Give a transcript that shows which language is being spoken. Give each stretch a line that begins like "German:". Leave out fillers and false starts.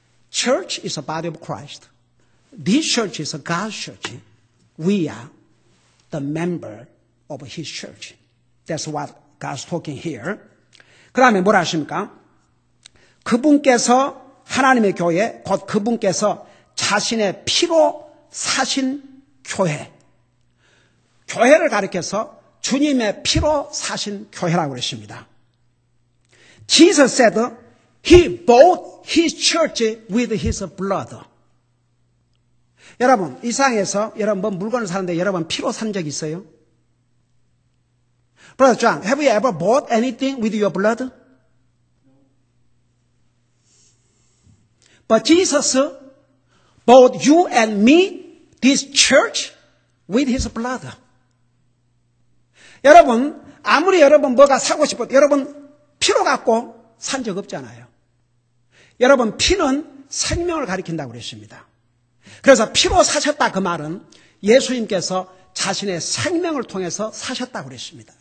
English: Church is a body of Christ. This church is a God's church. We are the member of His church. That's what God's talking here.
Korean: 그 다음에 뭐라 하십니까? 그분께서 하나님의 교회, 곧 그분께서 자신의 피로 사신 교회. 교회를 가리켜서 주님의 피로 사신 교회라고 그랬습니다.
English: Jesus said He bought His church with His blood.
Korean: 여러분, 이 세상에서 여러분 뭐 물건을 사는데 여러분 피로 산 적 있어요?
English: Brother John, have you ever bought anything with your blood? But Jesus bought you and me, this church, with His blood.
Korean: 여러분, 아무리 여러분 뭐가 사고 싶어도 여러분 피로 갖고 산 적 없잖아요. 여러분, 피는 생명을 가리킨다고 그랬습니다. 그래서 피로 사셨다 그 말은 예수님께서 자신의 생명을 통해서 사셨다고 그랬습니다.